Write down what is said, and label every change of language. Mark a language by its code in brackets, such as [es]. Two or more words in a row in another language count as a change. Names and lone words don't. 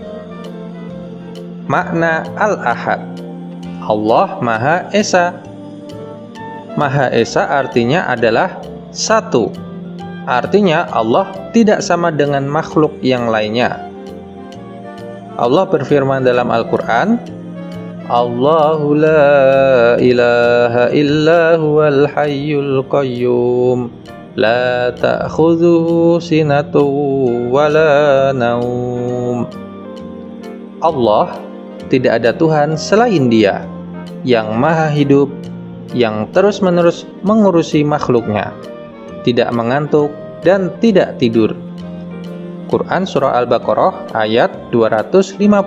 [id] Makna Al-Ahad: Allah Maha Esa. Maha Esa artinya adalah satu. Artinya Allah tidak sama dengan makhluk yang lainnya. Allah berfirman dalam Al-Quran, [ar] الله لا إله إلا هو الحي القيوم لا تأخذه سنة ولا نوم. [id] Allah, tidak ada Tuhan selain Dia yang maha hidup, yang terus-menerus mengurusi makhluknya, tidak mengantuk dan tidak tidur. Quran Surah Al-Baqarah ayat 255.